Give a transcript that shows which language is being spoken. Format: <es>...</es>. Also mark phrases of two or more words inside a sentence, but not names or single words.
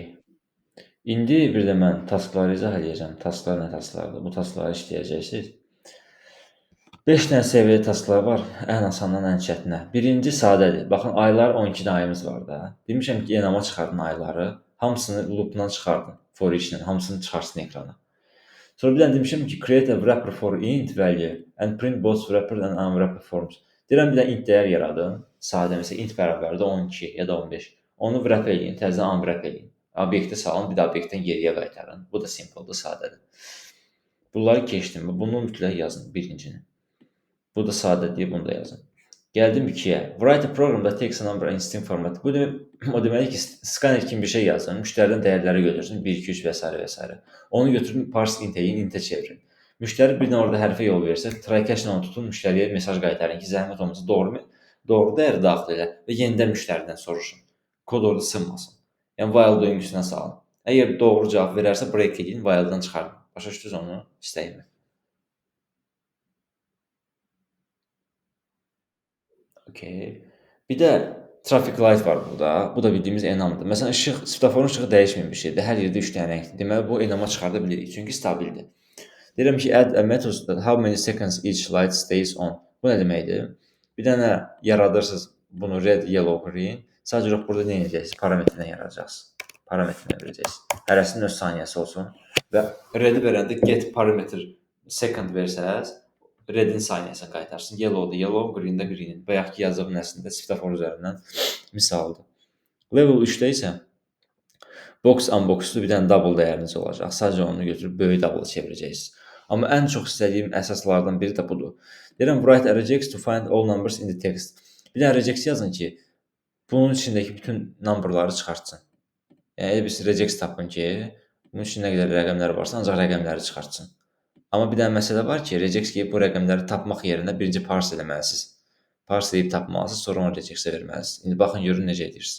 <az>İndi bir də mən taskları izah edəcəm. Tasklar nə tasklardır? Bu taskları işləyəcəksiniz. 5 dənə səviyyəli tasklar var. Ən asandan ən çətinə. Birinci sadədir. Baxın, aylar 12 ayımız var da. Demişəm ki, enama çıxardın ayları. Hamısını loopdan çıxardın.</az> <en>For each-</en> <az>lə. Hamısını çıxarsın ekrana. Sonra bir dənə demişəm ki,</az> <en>create a wrapper for int value and print both wrapper and unwrapper forms.</en> <az>Deyirəm, bir dənə int dəyər yaradın. Sadə, məsələn, int bərabərdir 12 ya da 15. Onu wrap eləyin, təzədən unwrap eləyin. Obyektə salın, bir də obyektdən geriyə qaytarın. Bu da simpledır, sadədir. Bunları keçdim. Bunu mütləq yazın, birincini. Bu da sadədir, bunu da yazın. Gəldim 2-yə.</az> <en>Write a program that takes a number in string format.</en> <az>Bu o deməli ki, scanner kimi bir şey yazın. Müştəriden dəyərləri götürsün. 1, 2, 3 və s. və s. Onu götürün,</az> <en>parse int-</en> <az>əyin, int-ə çevirin. Müştəri bir dənə orada hərfə yol versə,</az> <en>try catch-</en> <az>lə onu tutun, müştəriyə mesaj qaytarın ki, zəhmət olmasa doğru dəyəri daxil elə və yenidən müştəridən soruşun. Kod orada sınmasın. Yəni, while döngüsünə salın. Əgər doğru cavab verərsə, break edin, while-dan çıxarın. Başa düşdünüz onu? İstəyimi. Okay. Bir də</az> <en>traffic light</en> <az>var burada. Bu da bildiyimiz enamdır. Məsələn, svetoforun işığı dəyişməyən bir şeydir. Hər yerdə 3 dənə rəngdir. Deməli, bu enama çıxarda bilirik, çünki stabildir. Deyirəm ki,</az> <en>add a method that how many seconds each light stays on.</en> <az>Bu nə deməkdir? Bir dənə yaradırsınız bunu</az> <en>red, yellow, green.</en> <az>Sadəcə olaraq burada nə edəcəksiniz? Parametrdən yaradacaqsınız. Parametrinə verəcəksiniz. Hərəsinin öz saniyəsi olsun. Və red-i verəndə</az> <en>get parameter second</en> <az>versəz, redin saniyəsini qaytarsın. Yellow'da yellow, green'də green. Bayaqki yazdığım əslində svetofor üzərindən misaldır. Level 3-də isə</az> <en>box unbox'lu</en> <az>bir dənə double dəyəriniz olacaq. Sadəcə onu götürüb böyük double çevirəcəksiniz. Amma ən çox istədiyim əsaslardan biri də budur. Deyirəm,</az> <en>write a regex to find all numbers in the text.</en> <az>Bir dənə regex yazın ki, bunun içindəki bütün numberları çıxartsın. Yəni, bir regex tapın ki, bunun için nə qədər rəqəmlər varsa, ancaq rəqəmləri çıxartsın. Amma bir dənə məsələ var ki, regex ki, bu rəqəmləri tapmaq yerinə birinci parse eləməlisiniz. Parse edib tapmalısınız, sonra onu regexə verməlisiniz. İndi baxın, görün necə edirsiniz.</az>